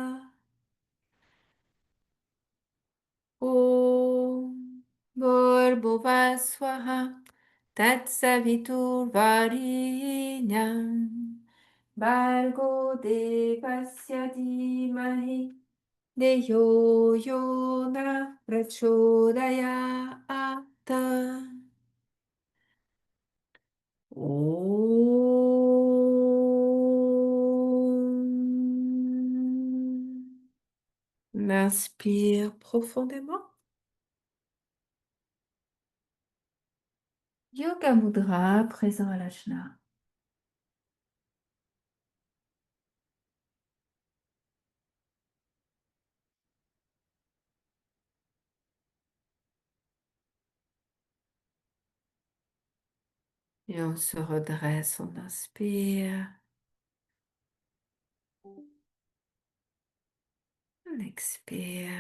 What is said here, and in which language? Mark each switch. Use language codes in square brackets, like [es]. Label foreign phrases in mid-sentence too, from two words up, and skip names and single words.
[sa] ॐ भूर्भुवः स्वाहा तत्सवितुर् वरेण्यं भर्गो देवस्य धीमहि धियो यो नः प्रचोदयात्. Om. [fr] On inspire profondément. [sa] योग मुद्रा, [fr] présent à l'ajna. Et on se redresse, on inspire, on expire.